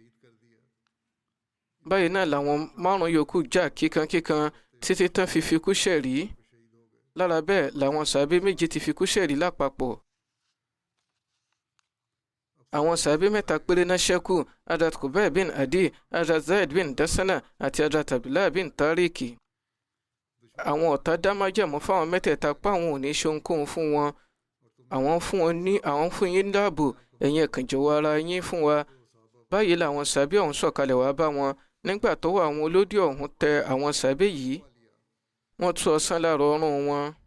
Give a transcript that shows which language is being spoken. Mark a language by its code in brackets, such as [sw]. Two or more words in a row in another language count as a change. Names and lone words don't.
[yo] Báyìí náà làwọn 5 yòókù jà kíkankíkan títí tán fi fikúnṣẹ̀rí. Lára bẹ́ẹ̀ làwọn sàábé 7 ti fikúnṣẹ̀rí lápapọ̀. Àwọn sàábé 3 péré náà ṣẹ́kù: Hadrat Khubayb bin Adi, Hadrat Zaid bin Dasana àti Hadrat Abdullah bin Tariq. Àwọn ọ̀tá dá májẹ̀mú fáwọn mẹ́tẹ̀ẹ̀ta pa àwọn ò ní ṣe ohunkóhun fún wọn. Àwọn fún yín dáàbò, ẹ̀yin kàn jọ̀wọ́ ara yín fún wa. Báyìí làwọn sàábé ọ̀hún sọ̀kalẹ̀ wá bá wọn. Nígbà tó wà àwọn olódì ọ̀hún tẹ àwọn sàábé yìí, wọ́n tú ọ̀sán lára ọrùn wọn.